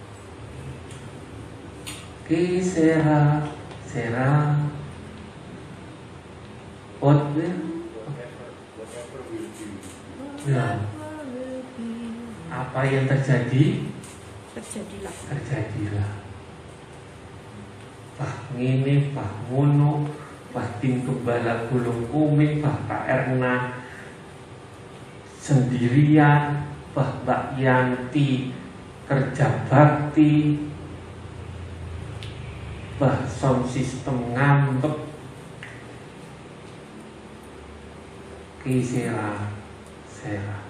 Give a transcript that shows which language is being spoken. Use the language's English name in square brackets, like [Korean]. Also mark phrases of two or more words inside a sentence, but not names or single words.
[Indonesian] Que Sera Sera ya. Apa yang terjadi? Terjadilah. [Javanese] Bah ngene, bah ngono, bah tim kembala gulung kuming, bah Kak Erna sendirian, bah Mbak Yanti kerja bakti, bah sound system ngambek. [Indonesian] Que Sera Sera.